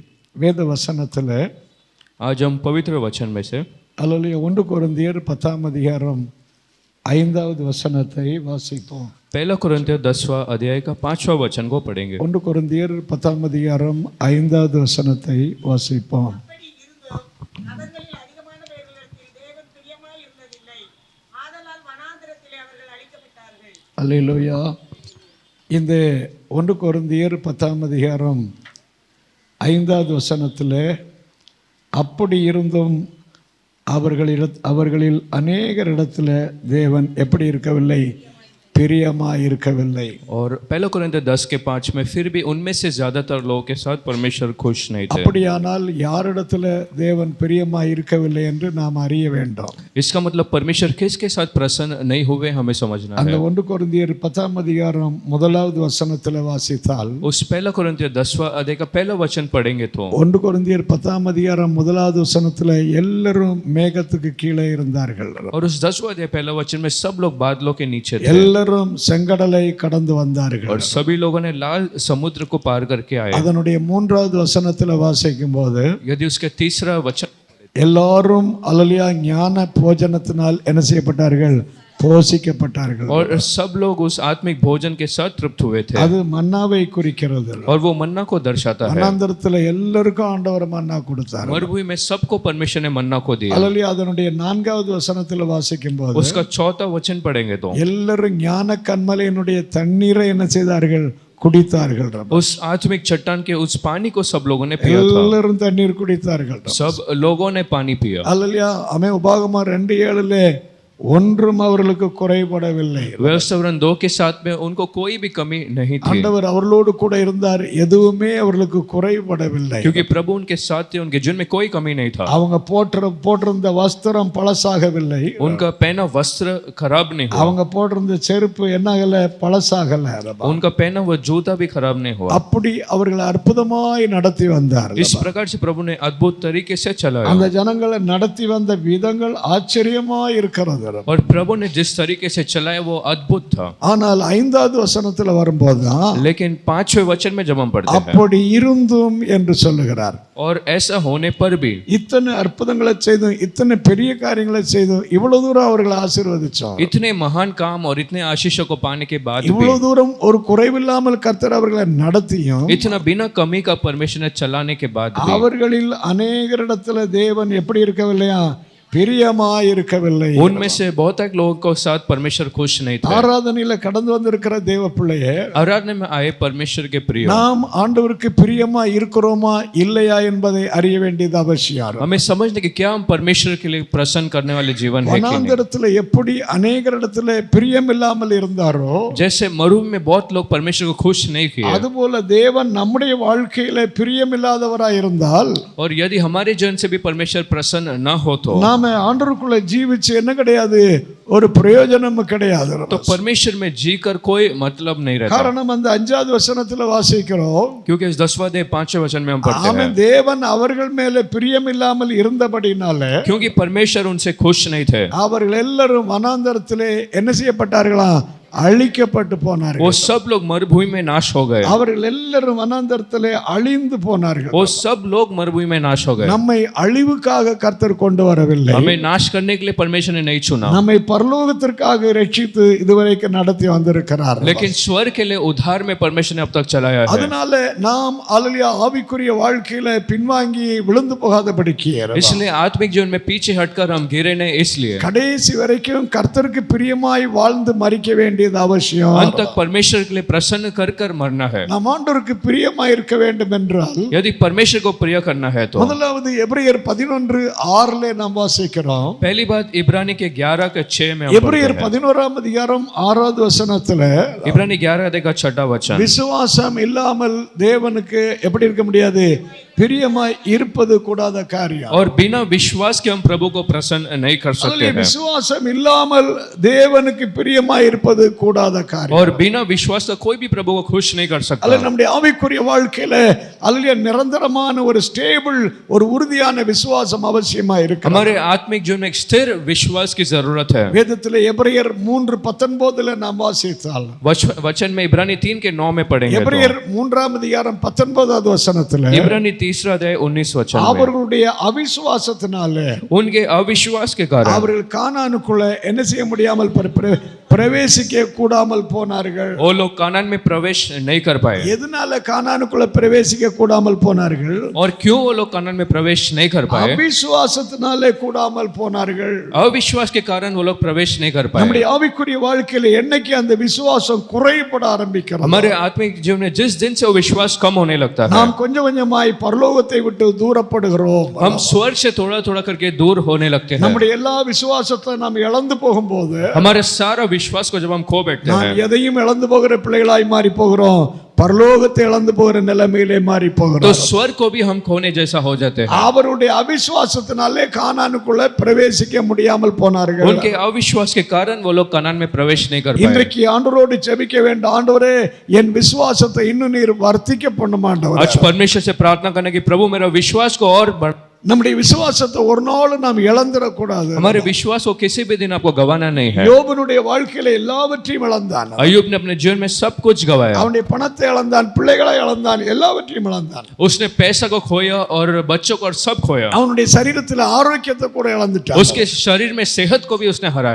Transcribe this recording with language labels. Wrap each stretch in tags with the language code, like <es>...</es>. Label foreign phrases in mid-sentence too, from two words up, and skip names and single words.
<ta>வேத வசனத்தில்</ta> <hi>आज हम पवित्र वचन में से</hi> <ta>அல்லேலூயா 1 கொரிந்தியர் 10ஆம் அதிகாரம் 5வது வசனத்தை வாசிப்போம்.</ta> <hi>पहला कुरिन्थियों 10वां अध्याय का 5वां वचन को पढ़ेंगे.</hi> <ta>1 கொரிந்தியர் 10ஆம் அதிகாரம் 5வது வசனத்தை வாசிப்போம். அல்லேலூயா. இந்த 1 கொரிந்தியர் 10ஆம் அதிகாரம் 5வது வசனத்தில் அப்படி இருந்தும் அவர்களில் அநேகரிடத்தில் தேவன் எப்படி இருக்கவில்லை, பிரியமாய் இருக்கவில்லை.</ta> <hi>और पहला कुरिन्थियों 10 के 5 में फिर भी उनमें से ज्यादातर लोगों के साथ परमेश्वर खुश नहीं थे.</hi> <ta>அப்படியானால் யாரிடத்தில் தேவன் பிரியமாய் இருக்கவில்லை என்று நாம் அறிய வேண்டும்.</ta> <hi>इसका मतलब परमेश्वर किसके साथ प्रसन्न नहीं हुए हमें समझना</hi> <ta>அந்த</ta> <hi>है.</hi> <ta>1 கொரிந்தியர் 10ஆம் அதிகாரம் 1வது வசனத்தில் வாசித்தால்</ta> <hi>उस पहला कुरिन्थियों 10वां अध्याय का पहला वचन पढ़ेंगे तो</hi> <ta>1 கொரிந்தியர் 10ஆம் அதிகாரம் 1வது வசனத்தில் எல்லாரும் மேகத்துக்கு கீழே இருந்தார்கள்.</ta> <hi>और उस 10वां अध्याय पहला वचन में सब लोग बादलों के नीचे थे</hi> <ta>எல்லாரும் செங்கடலை கடந்து வந்தார்கள்.</ta> <hi>और सभी लोगों ने लाल समुद्र को पार करके आए.</hi> <ta>அதனுடைய 3வது வசனத்தில் வாசிக்கும் போது</ta> <hi>यदि उसके तीसरा वचन</hi> <ta>எல்லாரும் அல்லேலூயா ஞான போஜனத்தினால் என்ன செய்யப்பட்டார்கள், போஷிக்கப்பட்டார்கள்.</ta> <hi>और सब लोग उस आत्मिक भोजन के साथ तृप्त हुए थे.</hi> <ta>அது மன்னாவை குறிக்கிறது.</ta> <hi>और वो मन्ना को दर्शाता है.</hi> <ta>வனாந்தரத்தில் எல்லாருக்கும் ஆண்டவர் மன்னா கொடுத்தார்.</ta> <hi>मरुभूमि में सबको परमेश्वर ने मन्ना को दिया.</hi> <ta>அல்லேலூயா. அதனுடைய 4வது வசனத்தில் வாசிக்கும் போது</ta> <hi>उसका चौथा वचन पढ़ेंगे तो</hi> <ta>எல்லாரும் ஞான கன்மலையினுடைய தண்ணீரை என்ன செய்தார்கள், குடித்தார்கள்.</ta> <hi>उस आत्मिक चट्टान के उस पानी को सब लोगों ने पिया था.</hi> <ta>எல்லாரும் தண்ணீர் குடித்தார்கள்.</ta> <hi>सब लोगों ने पानी पिया.</hi> <ta>அல்லேலூயா. ஆமென். உபாகமம் 2:7 ஒன்றும் அவர்களுக்கு குறைபடவில்லை.</ta> <hi>व्यवस्थापन 2 के 7 में उनको कोई भी कमी नहीं थी.</hi> <ta>ஆண்டவர் அவர்களோடு கூட இருந்தார், எதுவுமே அவர்களுக்கு குறைபடவில்லை.</ta> <hi>क्योंकि प्रभु उनके साथ थे, उनके जिनमें कोई कमी नहीं था.</hi> <ta>அவங்க போட்டிருந்த வஸ்திரம் பழசாகவில்லை.</ta> <hi>उनका पहना वस्त्र खराब नहीं हुआ.</hi> <ta>அவங்க போட்டிருந்த செருப்பு என்னாகல, பழசாகல.</ta> <hi>उनका पहना हुआ जूता भी खराब नहीं हुआ.</hi> <ta>அப்படி அவர்களை அற்புதமாய் நடத்தி வந்தார்.</ta> <hi>इस प्रकार से प्रभु ने अद्भुत तरीके से चलाया.</hi> <ta>அந்த ஜனங்களை நடத்தி வந்த விதங்கள் ஆச்சரியமாய் இருக்கிறது.</ta> <hi>और प्रभु ने जिस तरीके से चलाया वो अद्भुत था.</hi> <ta>ஆனால் 5வது வசனத்தில் வரும்போதுதான்</ta> <hi>लेकिन 5वें वचन में जब हम पढ़ते हैं</hi> <ta>அப்படி இருந்தும் என்று சொல்லுகிறார்.</ta> <hi>और ऐसा होने पर भी</hi> <ta>இத்தனை அற்புதங்களை செய்தும் இத்தனை பெரிய காரியங்களை செய்தும் இவ்வளவு தூரம் அவர்களை ஆசீர்வதிச்சோம்.</ta> <hi>इतने महान काम और इतने आशीषों को पाने के बाद भी</hi> <ta>இவ்வளவு தூரம் ஒரு குறைவில்லாமல் கர்த்தர் அவர்களை நடத்தியும்</ta> <hi>इतना बिना कमी का परमेश्वर ने चलाने के बाद भी</hi> <ta>அவர்களில் அநேகரிடத்தில் தேவன் எப்படி இருக்கவில்லையா, பிரியமாய் இருக்கவில்லை.</ta> <hi>उनमें से बहुत एक लोगों को साथ परमेश्वर खुश नहीं थे.</hi> <ta>ஆராதனையில கடந்து வந்திருக்கிற தேவ பிள்ளையே,</ta> <hi>आराधना में आए परमेश्वर के प्रिय,</hi> <ta>நாம் ஆண்டவருக்கு பிரியமா இருக்கிறோமா இல்லையா என்பதை அறிய வேண்டியது அவசியம்.</ta> <hi>हमें समझने कि क्या हम परमेश्वर के लिए प्रसन्न करने वाले जीवन है कि नहीं.</hi> <ta>வனாந்தரத்தில் எப்படி அநேகரிடத்தில் பிரியம் இல்லாமல் இருந்தாரோ,</ta> <hi>जैसे मरुभूमि में बहुत लोग परमेश्वर को खुश नहीं किए,</hi> <ta>அதுபோல தேவன் நம்முடைய வாழ்க்கையில பிரியம் இல்லாதவராய் இருந்தால்,</ta> <hi>और यदि हमारे जीवन से भी परमेश्वर प्रसन्न न हो तो</hi> <ta>நாம ஆண்டவருக்குள்ள ஜீவிச்சு என்ன கிடையாது, ஒரு பிரயோஜனம் கிடையாது.</ta> <hi>तो परमेश्वर में जीकर कोई मतलब नहीं रहता.</hi> <ta>காரணம் அந்த 5வது வசனத்துல வாசிக்கிறோம்,</ta> <hi>क्योंकि इस 10वां अध्याय 5वें वचन में हम पढ़ते हैं</hi> <ta>தேவன் அவர்கள் மேல பிரியம் இல்லாமல் இருந்தபடினால</ta> <hi>क्योंकि परमेश्वर उनसे खुश नहीं थे,</hi> <ta>அவர்கள் எல்லாரும் வனாந்தரத்திலே என்ன செய்யப்பட்டார்களா, அழிக்கப்பட்டு போனார்கள்.</ta> <hi>वो सब लोग मरुभूमि में नाश हो गए.</hi> <ta>அவர்கள் எல்லாரும் வனாந்தரத்திலே அழிந்து போனார்கள்.</ta> <hi>वो सब लोग मरुभूमि में नाश हो गए.</hi> <ta>நம்மை அழிவுக்காக கர்த்தர் கொண்டு வரவில்லை,</ta> <hi>हमें नाश करने के लिए परमेश्वर ने नहीं चुना,</hi> <ta>நம்மை பரலோகத்திற்காக ரட்சித்து இதுவரைக்கும் நடத்தி வந்திருக்கிறார்.</ta> <hi>लेकिन स्वर्ग के लिए उद्धार में परमेश्वर ने अब तक चलाया है.</hi> <ta>அதனால நாம் அல்லேலூயா ஆவிக்குரிய வாழ்க்கையில பின்வாங்கி விழுந்து போகாதபடிக்கு</ta> <hi>इसलिए आत्मिक जीवन में पीछे हटकर हम गिरे नहीं, इसलिए</hi> <ta>கடைசி வரைக்கும் கர்த்தருக்கு பிரியமாய் வாழ்ந்து மரிக்க வேண்டியது அவசியம்.</ta> <hi>अंत तक परमेश्वर के लिए प्रसन्न कर कर मरना है.</hi> <ta>நாம் ஆண்டவருக்கு பிரியமாய் இருக்க வேண்டும் என்றால்</ta> <hi>यदि परमेश्वर को प्रिय करना है तो</hi> <ta>முதலாவது எபிரேயர் 11:6 நாம் வாசிக்கிறோம்.</ta> <hi>पहली बात इब्रानी के 11 के 6 में हम</hi> <ta>எபிரேயர்</ta> <hi>पढ़ते हैं.</hi> <ta>11ஆம் அதிகாரம் 6வது வசனத்துல</ta> <hi>इब्रानी 11 अध्याय का 6वां वचन,</hi> <ta>விசுவாசம் இல்லாமல் தேவனுக்கு எப்படி இருக்க முடியாது, பிரியமாய் இருப்பது கூடாத காரியம்.</ta> <hi>और बिना विश्वास के हम प्रभु को प्रसन्न नहीं कर सकते हैं.</hi> <ta>விசுவாசம் இல்லாமல் தேவனுக்கு பிரியமாய் இருப்பது கூடாத காரியம்.</ta> <hi>और बिना विश्वास का कोई भी प्रभु को खुश नहीं कर सकता.</hi> <ta>அல்ல நம்முடைய ஆவிக்குரிய வாழ்க்கையில அல்ல நிரந்தரமான ஒரு ஸ்டேபிள், ஒரு உறுதியான விசுவாசம் அவசியமா இருக்கு.</ta> <hi>हमारे आत्मिक जीवन में एक स्थिर विश्वास की जरूरत है.</hi> <ta>வேதத்திலே எபிரேயர் 3:19 நாம் வாசித்தால்</ta> <hi>वचन में इब्रानी 3 के 9 में पढ़ेंगे.</hi> <ta>எபிரேயர் 3ஆம் அதிகாரம் 19வது வசனத்திலே</ta> <hi>इब्रानी 3 3 अध्याय 19 वचन में</hi> <ta>அவர்களுடைய அவிசுவாசத்தினால</ta> <hi>उनके अविश्वास के कारण</hi> <ta>அவர்கள் கானானுக்குள்ள என்ன செய்ய முடியாமல் பிரவேசிக்க கூடாமல் போனார்கள்.</ta> <hi>वो लोग कानान में प्रवेश नहीं कर पाए.</hi> <ta>எதனால கானானுக்குள்ள பிரவேசிக்க கூடாமல் போனார்கள்?</ta> <hi>और क्यों वो लोग कानान में प्रवेश नहीं कर पाए?</hi> <ta>அவிசுவாசத்தினாலே கூடாமல் போனார்கள்.</ta> <hi>अविश्वास के कारण वो लोग प्रवेश नहीं कर पाए.</hi> <ta>நம்முடைய ஆவிக்குரிய வாழ்க்கையில என்னைக்கு அந்த விசுவாசம் குறைபட ஆரம்பிக்கிறது,</ta> <hi>हमारे आत्मिक जीवन में जिस दिन से वो विश्वास कम होने लगता है,</hi> <ta>நாம் கொஞ்சம் கொஞ்சமாய் பரலோகத்தை விட்டு தூரப்படுகிறோம்.</ta> <hi>हम स्वर्ग से थोड़ा थोड़ा करके दूर होने लगते हैं.</hi> <ta>நம்முடைய எல்லா விசுவாசத்தை நாம் இழந்து போகும்போது,</ta> <hi>हमारे सारा विश्वास को जब हम खो बैठते हैं,</hi> <ta>நாம் எதையும் இழந்து போகிற பிள்ளைகளாய் மாறி போகிறோம். பரலோகத்தை இழந்து போகிற நிலைமையிலே மாறி போகிறோம்.</ta> <hi>तो स्वर्ग को भी हम खोने जैसा हो जाते हैं.</hi> <ta>அவருடைய அவிசுவாசத்தினாலே கானானுக்குள்ள பிரவேசிக்க முடியாமல் போனார்கள்.</ta> <hi>उनके अविश्वास के कारण वो लोग कनान में प्रवेश नहीं कर पाए.</hi> <ta>இன்றைக்கு ஆண்டவரோடு ஜெபிக்க வேண்டும். ஆண்டவரே என் விசுவாசத்தை இன்னும் நீர் வர்த்திக்க பண்ணும் ஆண்டவரே.</ta> <hi>आज परमेश्वर से प्रार्थना करने की प्रभु मेरा विश्वास को और</hi> <ta>நம்முடைய விசுவாசத்தை ஒரு நாள் நாம் இழந்துடக் கூடாது.</ta> <hi>हमारे विश्वास को किसी भी दिन आपको गवाना नहीं है.</hi> <ta>யோபனுடைய வாழ்க்கையில எல்லாவற்றையும் இழந்தான்.</ta> <hi>अय्यूब ने अपने जीवन में सब कुछ गवाया.</hi> <ta>அவனுடைய பணத்தை இழந்தான், பிள்ளைகளை இழந்தான், எல்லாவற்றையும் இழந்தான்.</ta> <hi>उसने पैसा को खोया और बच्चों को और सब खोया.</hi> <ta>அவனுடைய சரீரத்தில் ஆரோக்கியத்தை கூட இழந்துட்டான்.</ta> <hi>उसके शरीर में सेहत को भी उसने हराया.</hi>